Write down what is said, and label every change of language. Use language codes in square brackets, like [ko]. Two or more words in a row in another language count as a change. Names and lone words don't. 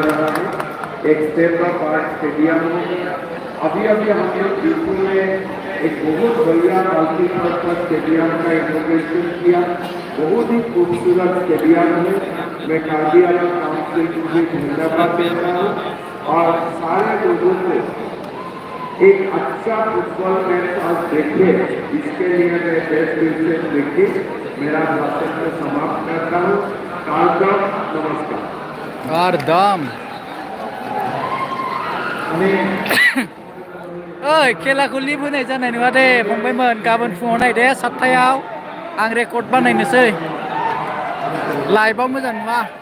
[hi] रहा है एक [en] state of art stadium [hi] हो अभी हम लोग दिल्ली में एक बहुत बढ़िया [en] multipurpose stadium [hi] का इनोवेशन किया बहुत ही खूबसूरत स्टेडियम है मैं कार्डियालय काउंसिल को भी धन्यवाद देता हूँ और सारे लोगों को एक अच्छा [en] football match [hi] आज देखे इसके लिए मैं बेस्ट विशेष लिखी मेरा भाषण को समाप्त करता हूँ कारदम नमस्कार [brx] कारदम ओइ खेलाखौ लिभ होनाय जानाय नङा दे फंबायमोन गाबोन फुङाव नाय दे 7टायाव आं रेकर्ड बानायनोसै लाइभआव मोजां नुवा